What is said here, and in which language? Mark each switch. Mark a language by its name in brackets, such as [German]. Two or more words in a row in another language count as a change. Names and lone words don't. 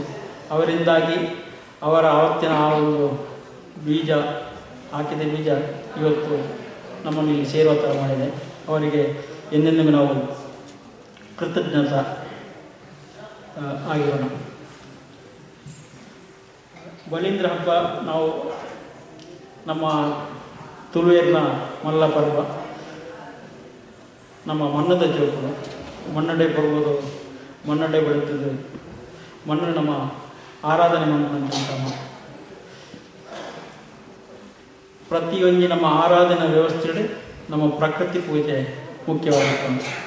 [Kannada] ಅವರಿಂದಾಗಿ ಅವರ ಆವತ್ತಿನ ಆ ಒಂದು ಬೀಜ ಹಾಕಿದ ಬೀಜ ಇವತ್ತು ನಮ್ಮನ್ನು ಇಲ್ಲಿ ಸೇರುವ ಥರ ಮಾಡಿದೆ. ಅವರಿಗೆ ಎಂದೆಂದಿಗೂ ನಾವು ಕೃತಜ್ಞತ ಆಗಿರೋಣ. ಬಲೀಂದ್ರ ಹಬ್ಬ ನಾವು ನಮ್ಮ [Tulu] ತುಳುವೇರಿನ ಮಲ್ಲ ಪರ್ವ, ನಮ್ಮ ಮಣ್ಣದ ಜೋಕುಲು ಮಣ್ಣಡೆ ಬರ್ಬೋದು, [Kannada] ಮಣ್ಣಡೆ ಬೆಳೀತದೆ, ಮಣ್ಣು ನಮ್ಮ ಆರಾಧನೆ ಮಾಡುವಂಥ ಪ್ರತಿಯೊಂದು ನಮ್ಮ ಆರಾಧನಾ ವ್ಯವಸ್ಥೆಯಲ್ಲಿ ನಮ್ಮ ಪ್ರಕೃತಿ ಪೂಜೆ ಮುಖ್ಯವಾಗಿರ್ತದೆ.